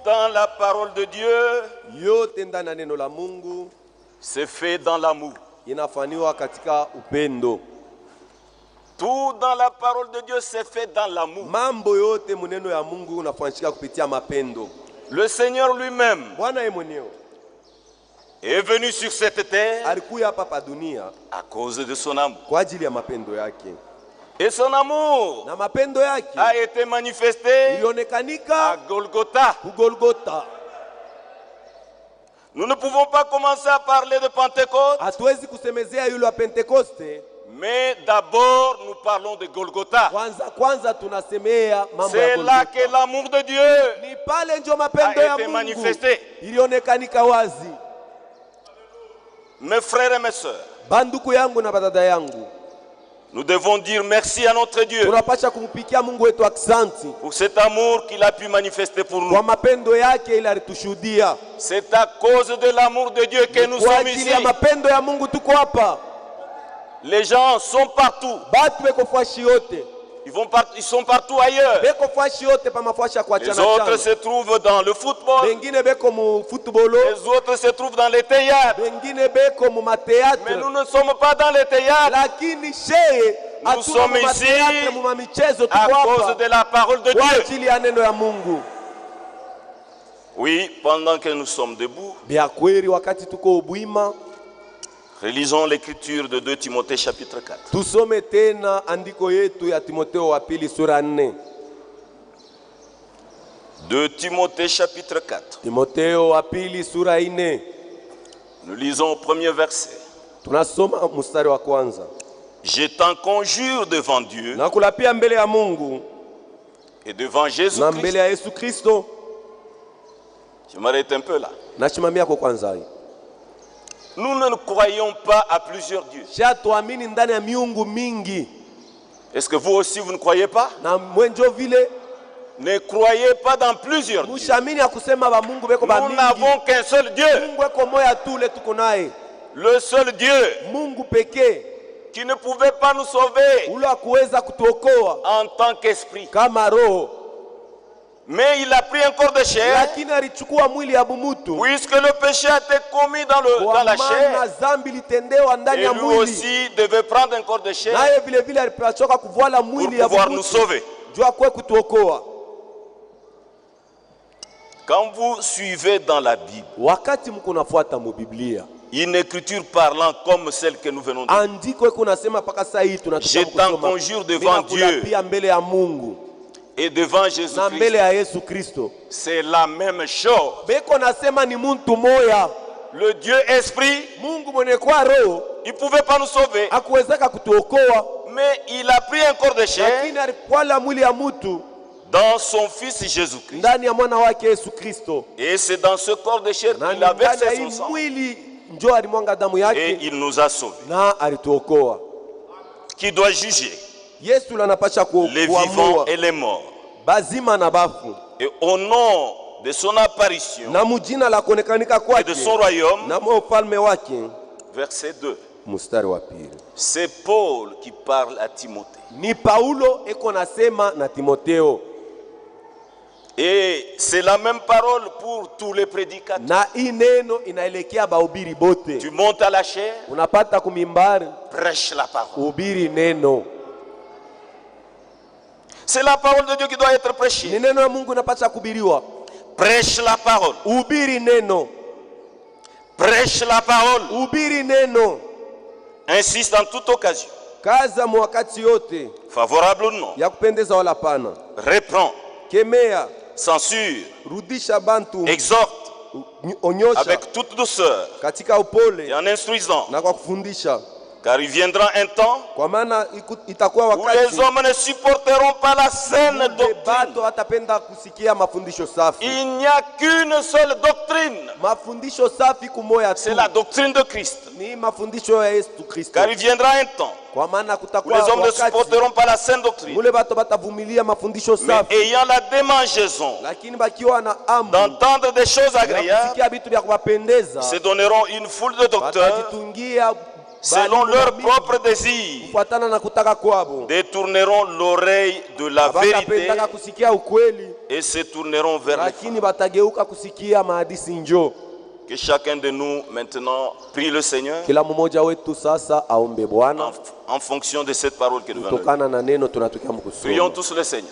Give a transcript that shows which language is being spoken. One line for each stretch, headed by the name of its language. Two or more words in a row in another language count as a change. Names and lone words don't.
French: dans la parole de Dieu
Swahili: yote ndani ya neno la Mungu
French: c'est fait dans l'amour.
Swahili: inafanywa katika upendo.
French: Tout dans la parole de Dieu c'est fait dans l'amour.
Swahili: Mambo yote muneno ya Mungu unafanyika kupitia mapendo.
French: Le Seigneur lui-même
Swahili: Bwana yeye mwenyewe
French: est venu sur cette terre
Swahili: alikuja hapa pa dunia
French: à cause de son amour.
Swahili: kwa ajili ya mapendo yake.
French: Et son amour
Swahili: Na mapendo yake
French: a été manifesté
Swahili: ilionekanika
French: à Golgotha.
Swahili: ku Golgotha.
French: Nous ne pouvons pas commencer à parler de Pentecôte,
Swahili: Hatuwezi kusemezea yule wa Pentekoste.
French: mais d'abord nous parlons de Golgotha.
Swahili: Kwanza tunasemea mambo ya
French: C'est là
Swahili: Golgotha.
French: que l'amour de Dieu
Swahili: Ni pale ndio mapendo
French: a
Swahili: ya
French: été
Swahili: Mungu
French: manifesté.
Swahili: ilionekanika wazi.
French: Mes frères et mes sœurs,
Swahili: Banduku yangu na badada yangu,
French: nous devons dire merci à notre Dieu
Swahili: tunapasha kumpikia Mungu wetu aksanti
French: pour cet amour qu'il a pu manifester pour nous.
Swahili: kwa mapendo yake ili alitushuhudia.
French: C'est à cause de l'amour de Dieu que nous
Swahili: Kwa
French: sommes
Swahili: ajili
French: ici.
Swahili: ya mapendo ya Mungu tuko hapa.
French: Les gens sont partout.
Swahili: Batu beko fashi yote,
French: Ils sont partout ailleurs.
Swahili: beko fashi yote pa mafashi ya
French: Les
Swahili: kuachana
French: autres
Swahili: chana.
French: se trouvent dans le football.
Swahili: Bengine beko mu footballo,
French: Les autres se trouvent dans les théâtres.
Swahili: bengine beko mu
French: Mais
Swahili: mateatre.
French: nous ne sommes pas dans les théâtres
Swahili: Lakini sheye
French: Nous
Swahili: hatuna
French: sommes
Swahili: mu
French: ici
Swahili: mateatre, mu michezo
French: à
Swahili: tuko
French: cause
Swahili: hapa
French: de la parole de
Swahili: kwa
French: Dieu.
Swahili: ajili ya neno ya Mungu.
French: Oui, pendant que nous sommes debout,
Swahili: Bia kweli wakati tuko ubwima,
French: relisons l'écriture de 2 Timothée chapitre 4.
Swahili: tusome tena andiko yetu ya Timotheo wa pili sura 4.
French: 2 Timothée chapitre 4.
Swahili: Timotheo wa pili sura 4.
French: Nous lisons au premier verset.
Swahili: Tunasoma mstari wa kwanza.
French: Je t'en conjure devant Dieu
Swahili: Nakulapia mbele ya Mungu
French: et devant
Swahili: na
French: Jésus-Christ.
Swahili: mbele ya Yesu Kristo.
French: Je m'arrête un peu là.
Swahili: Nachimamia kwa kwanza hii.
French: Nous ne croyons pas à plusieurs dieux.
Swahili: Shatuamini ndani ya miungu mingi.
French: Est-ce que vous aussi vous ne croyez pas?
Swahili: Na mwenjo vile
French: Ne croyez pas dans plusieurs dieux.
Swahili: mushamini ya kusema ba Mungu beko ba
French: Nous
Swahili: mingi.
French: n'avons qu'un seul Dieu.
Swahili: Mungu eko moya tu le tuko naye.
French: Le seul Dieu
Swahili: Mungu pekee
French: qui ne pouvait pas nous sauver
Swahili: ule akuweza kutuokoa
French: en tant qu'esprit.
Swahili: kama roho,
French: Mais il a pris un corps de chair,
Swahili: lakini alichukua mwili ya bumutu
French: puisque le péché a été commis dans
Swahili: kwa
French: la
Swahili: maana
French: chair.
Swahili: zambi litendewa ndani
French: Et
Swahili: ya
French: lui
Swahili: mwili,
French: aussi devait prendre un corps de chair
Swahili: naye vile vile alipachoka kuvala
French: pour
Swahili: mwili ya
French: pouvoir nous
Swahili: bumutu
French: sauver.
Swahili: juu akwe kutuokoa.
French: Quand vous suivez dans la Bible,
Swahili: Wakati mko nafuata mu Biblia,
French: une écriture parlant comme celle que nous venons de lire,
Swahili: andiko iko nasema paka saa hii
French: je
Swahili: tunataka
French: t'en
Swahili: kusoma,
French: conjure devant Dieu
Swahili: ninakulapia mbele ya Mungu
French: et devant
Swahili: na
French: Jésus-Christ,
Swahili: mbele ya Yesu Kristo,
French: c'est la même chose.
Swahili: beko nasema ni muntu moya.
French: Le Dieu esprit,
Swahili: Mungu mwenye kwa roho
French: il ne pouvait pas nous sauver,
Swahili: akuwezeka kutuokoa,
French: mais il a pris un corps de chair
Swahili: lakini alikwala mwili ya mutu
French: dans son Fils Jésus-Christ.
Swahili: ndani ya mwana wake Yesu Kristo,
French: Et c'est dans ce corps de chair
Swahili: na
French: qu'il a
Swahili: ndani ya
French: versé
Swahili: hii
French: son sang
Swahili: mwili njo alimwanga damu
French: et
Swahili: yake
French: il nous a sauvés.
Swahili: na alituokoa.
French: Qui doit juger
Swahili: Yesu lanapasha
French: les vivants
Swahili: kuamua
French: et les morts.
Swahili: bazima na bafu,
French: Et au nom de son apparition
Swahili: na mujina la kuonekanika
French: et
Swahili: kwake
French: de son royaume,
Swahili: na ufalme wake.
French: verset 2.
Swahili: Mstari wa pili,
French: C'est Paul qui parle à Timothée.
Swahili: ni Paulo eko nasema na Timoteo,
French: Et c'est la même parole pour tous les prédicateurs.
Swahili: na hii neno inaelekea bahubiri bote.
French: Tu montes à la chair,
Swahili: Unapata kumimbari,
French: prêche la parole.
Swahili: ubiri neno.
French: C'est la parole de Dieu qui doit être
Swahili: Ni
French: prêchée.
Swahili: neno ya Mungu inapasha kubiriwa.
French: Prêche la parole.
Swahili: Ubiri neno,
French: Prêche la parole.
Swahili: ubiri neno.
French: Insiste en toute occasion,
Swahili: Kaza mwakati yote,
French: favorable ou non.
Swahili: ya kupendeza wala pana.
French: Reprends,
Swahili: Kemea,
French: censure,
Swahili: rudisha bantu,
French: exhorte
Swahili: onyosha
French: avec toute douceur
Swahili: katika upole
French: et en instruisant.
Swahili: na kwa kufundisha,
French: Car il viendra un temps
Swahili: kwa maana itakuwa
French: où les
Swahili: wakati
French: hommes ne supporteront pas la saine doctrine.
Swahili: bato hatapenda kusikia mafundisho safi.
French: Il n'y a qu'une seule doctrine.
Swahili: Mafundisho safi kumoya tu
French: C'est la doctrine de Christ.
Swahili: ni mafundisho ya Yesu Kristo,
French: Car il viendra un temps
Swahili: kwa maana
French: où
Swahili: kutakuwa
French: les hommes ne
Swahili: wakati
French: supporteront pas la saine doctrine.
Swahili: mule bato batavumilia mafundisho
French: Mais
Swahili: safi,
French: ayant la démangeaison
Swahili: lakini bakiwa na amu
French: d'entendre des choses
Swahili: ya
French: agréables,
Swahili: kusikia vitu vya kuwapendeza
French: se donneront une foule de docteurs
Swahili: watajitungia
French: selon leur propre désir,
Swahili: kufuatana na kutaka kwabo,
French: détourneront l'oreille de la vérité
Swahili: bakapendaka kusikia ukweli,
French: et se tourneront vers les
Swahili: lakini batageuka kusikia mahadisi njo.
French: Que chacun de nous maintenant prie le Seigneur
Swahili: Kila mmoja wetu sasa aombe Bwana
French: en fonction de cette parole que nous venons de lire.
Swahili: kutokana na neno tunatokea mkusoma.
French: Prions tous le Seigneur.